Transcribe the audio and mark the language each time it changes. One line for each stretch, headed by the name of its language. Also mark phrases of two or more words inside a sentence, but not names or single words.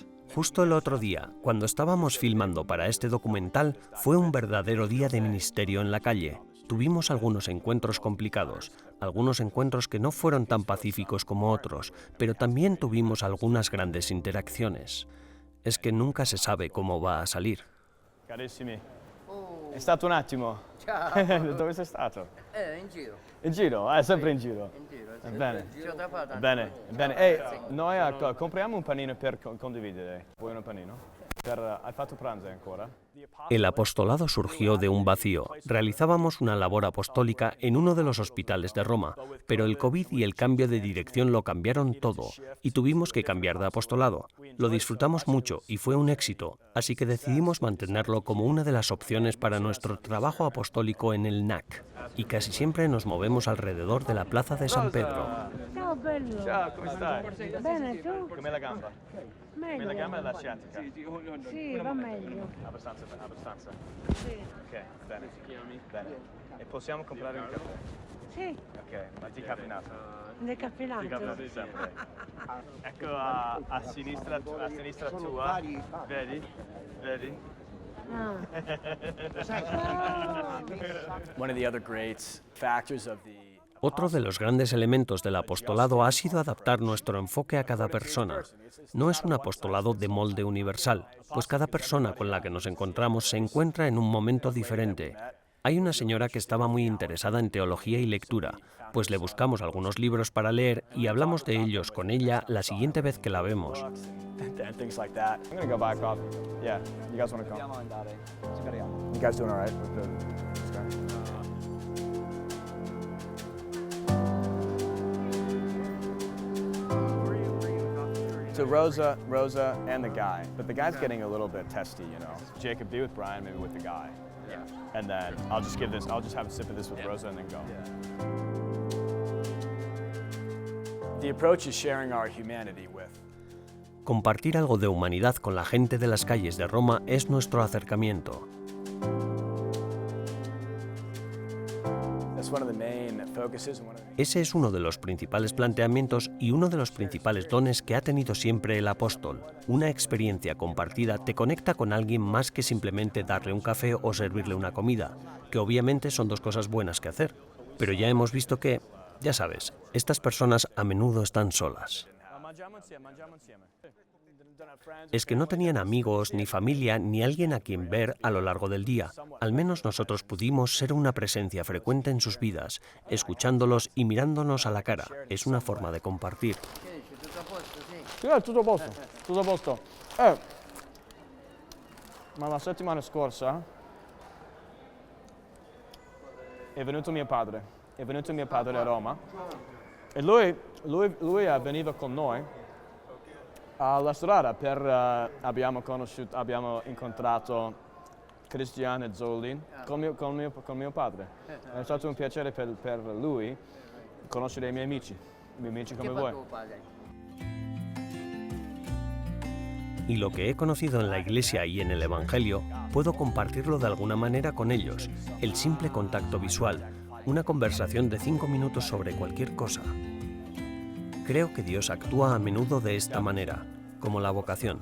Spanish: Justo el otro día, cuando estábamos filmando para este documental, fue un verdadero día de ministerio en la calle. Tuvimos algunos encuentros complicados, algunos encuentros que no fueron tan pacíficos como otros, pero también tuvimos algunas grandes interacciones. Es que nunca se sabe cómo va a salir.
Italian: Carissimi, è stato un attimo. Ciao. Dove sei stato? In giro. In giro? Sempre in giro. In giro, sì. Bene. Giro da fare. Bene, bene. Ehi, noi compriamo un panino per condividere. Vuoi un panino? Hai fatto pranzo ancora?
Spanish: El apostolado surgió de un vacío. Realizábamos una labor apostólica en uno de los hospitales de Roma, pero el COVID y el cambio de dirección lo cambiaron todo, y tuvimos que cambiar de apostolado. Lo disfrutamos mucho y fue un éxito, así que decidimos mantenerlo como una de las opciones para nuestro trabajo apostólico en el NAC, y casi siempre nos movemos alrededor de la Plaza de San Pedro.
Italian: Ciao bello. Ciao, come stai? Bene, tu? Com'è la gamba? Come la gamba e la sciatica? Sì, va meglio. Abbastanza. Sì. Ok, bene. Bene. E possiamo comprare un caffè? Sì, Ok, ma decaffeinato? decaffeinato. Decaffeinato sempre. Ecco a sinistra tua, vedi? Vedi? Ah.
English: One of the other great factors of the
Spanish: Otro de los grandes elementos del apostolado ha sido adaptar nuestro enfoque a cada persona. No es un apostolado de molde universal, pues cada persona con la que nos encontramos se encuentra en un momento diferente. Hay una señora que estaba muy interesada en teología y lectura, pues le buscamos algunos libros para leer y hablamos de ellos con ella la siguiente vez que la vemos.
English: and things like that. I'm gonna go back up. Yeah, you guys wanna come? You guys doing all right with this guy? So Rosa, and the guy. But the guy's getting a little bit testy, you know. Jacob, be with Brian, maybe with the guy. Yeah. And then I'll just have a sip of this with Rosa and then go. The approach is sharing our humanity with.
Spanish: Compartir algo de humanidad con la gente de las calles de Roma es nuestro acercamiento.
English: That's one of the main focuses and one of the
Spanish: Ese es uno de los principales planteamientos y uno de los principales dones que ha tenido siempre el apóstol. Una experiencia compartida te conecta con alguien más que simplemente darle un café o servirle una comida, que obviamente son dos cosas buenas que hacer. Pero ya hemos visto que, ya sabes, estas personas a menudo están solas. Es que no tenían amigos, ni familia, ni alguien a quien ver a lo largo del día. Al menos nosotros pudimos ser una presencia frecuente en sus vidas, escuchándolos y mirándonos a la cara. Es una forma de compartir.
Italian: Sì, tutto a posto. Ma la settimana scorsa è venuto mio padre a Roma e lui è venuto con noi alla strada abbiamo incontrato Cristiano e Zolin con mio padre. È stato un piacere per lui conoscere i miei amici come voi.
Spanish: Y lo que he conocido en la Iglesia y en el Evangelio, puedo compartirlo de alguna manera con ellos. El simple contacto visual, una conversación de 5 minutos sobre cualquier cosa. Creo que Dios actúa a menudo de esta manera, como la vocación.